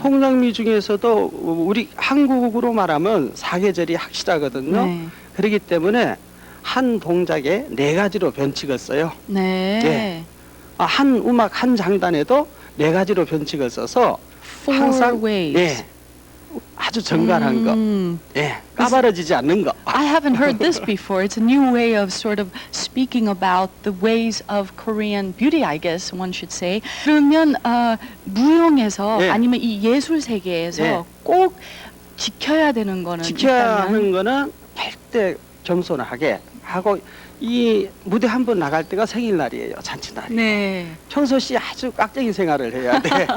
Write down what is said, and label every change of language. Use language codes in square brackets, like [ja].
[ko] 통장미 중에서도 우리 한국으로 말하면 사계절이 확실하거든요. 네. 그렇기 때문에 한 동작에 4가지로 변칙을 써요. 네. 예. 한 음악 한 장단에도 4가지로 변칙을 써서 [en] Four [ko] 항상 [en] ways. [ko] 예, 아주 정갈한 거, 예, 까바러지지 않는 거. [en] I haven't heard this before. It's a new way of sort of speaking about the ways of Korean beauty, I guess one should say. [ko] 그러면 무용에서 예. 아니면 이 예술 세계에서 예. 꼭 지켜야 되는 거는 지켜야 있다면? 하는 거는 절대 겸손하게 하고, 이 무대 한 번 나갈 때가 생일날이에요, 잔치날이. 네. 평소시 아주 깍쟁이 생활을 해야 돼.